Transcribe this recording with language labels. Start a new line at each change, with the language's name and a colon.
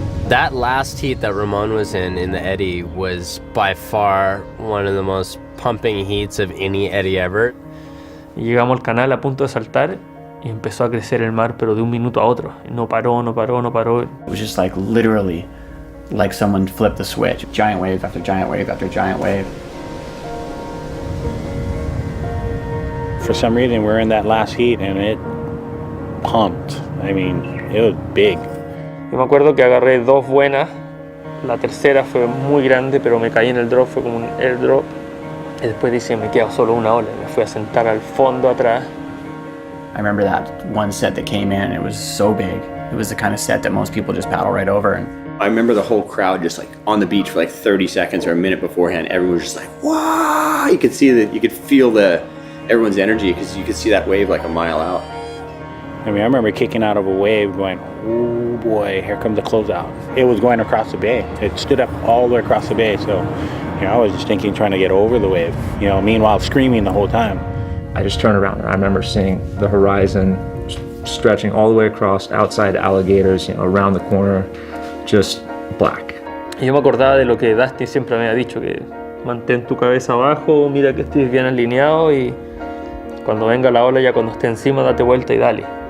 English: That last heat that Ramon was in the eddy, was by far one of the most pumping heats of any eddy ever.
Spanish: Y llegamos al canal a punto de saltar y empezó a crecer el mar, pero de un minuto a otro. No paró, no paró, no paró.
English: It was just like literally like someone flipped the switch. Giant wave after giant wave after giant wave. For some reason, we're in that last heat and it pumped. I mean, it was big.
Spanish: Yo me acuerdo que agarré dos buenas, la tercera fue muy grande, pero me caí en el drop, fue como un airdrop. Y después dije, me queda solo una ola, me fui a sentar al fondo atrás.
English: I remember that one set that came in, and it was so big. It was the kind of set that most people just paddle right over. And I remember the whole crowd just like on the beach for like 30 seconds or a minute beforehand. Everyone was just like, wow! You could see you could feel everyone's energy because you could see that wave like a mile out. I mean, I remember kicking out of a wave going, oh boy, here comes the closeout. It was going across the bay. It stood up all the way across the bay. So, you know, I was just thinking, trying to get over the wave, you know, meanwhile screaming the whole time. I just turned around and I remember seeing the horizon stretching all the way across outside Alligators, you know, around the corner, just black.
Spanish: Y yo me acordaba de lo que Dustin siempre me había dicho, que mantén tu cabeza abajo, mira que estés bien alineado y cuando venga la ola, ya cuando esté encima, date vuelta y dale.